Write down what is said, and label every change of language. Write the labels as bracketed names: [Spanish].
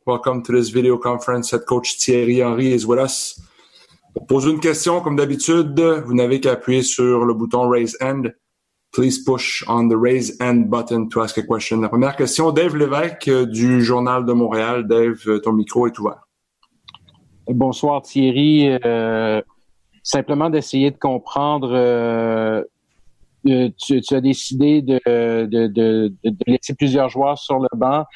[English] Welcome to this video conference. Head coach Thierry Henry is with us. [French] Pour poser une question, comme d'habitude, vous n'avez qu'à appuyer sur le bouton Raise Hand. [English] Please push on the Raise Hand button to ask a question. [French] La première question, Dave Lévesque du Journal de Montréal. Dave, ton micro est ouvert. Bonsoir Thierry. Simplement d'essayer de comprendre, tu as décidé de laisser plusieurs joueurs sur le banc.